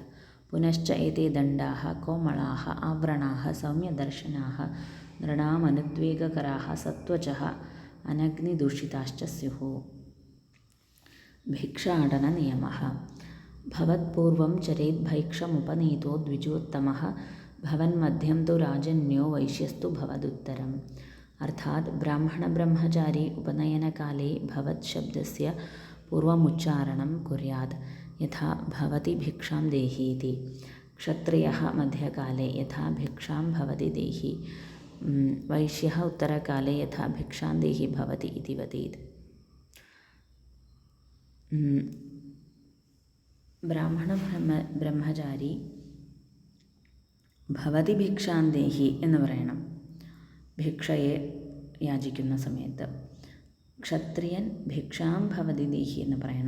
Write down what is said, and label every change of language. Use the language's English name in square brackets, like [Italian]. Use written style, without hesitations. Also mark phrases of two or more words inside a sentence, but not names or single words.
[Sanskrit] പുനശ്ച ഏതേ ദണ്ഡാഃ കോമളാഃ ആവ്രണാഃ സൗമ്യദർശനാഃ നൃണാമനുദ്വേഗകരാः സത്വചഃ അനഗ്നിദൂഷിതാശ്ച സ്യുഃ. ഭിക്ഷാടനനിയമഃ. ഭവത്പൂർവം ചരേദ്ഭൈക്ഷമുപനീതോ ദ്വിജോത്തമഃ ഭവന്മധ്യം തു രാജന്യോ വൈശ്യസ്തു ഭവദുത്തരം. अर्थात् ब्राह्मणब्रह्मचारी उपनयनकाले भवत् शब्दस्य पूर्वमुच्चारणं कुर्यात्, यथा भवति भिक्षां देहि इति। क्षत्रियः मध्यकाले यथा भिक्षां भवति देहि, वैश्यः उत्तरकाले यथा भिक्षां देहि भवति इति वदेत्। [Malayalam] ബ്രാഹ്മണ ബ്രഹ്മചാരി [Sanskrit] ഭവതി ഭിക്ഷാം ദേഹി [Malayalam] എന്ന് പറയണം ഭിക്ഷയെ യാചിക്കുന്ന സമയത്ത്. ക്ഷത്രിയൻ [Sanskrit] ഭിക്ഷാം ഭവതി ദേഹി [Malayalam] എന്ന് പറയണം.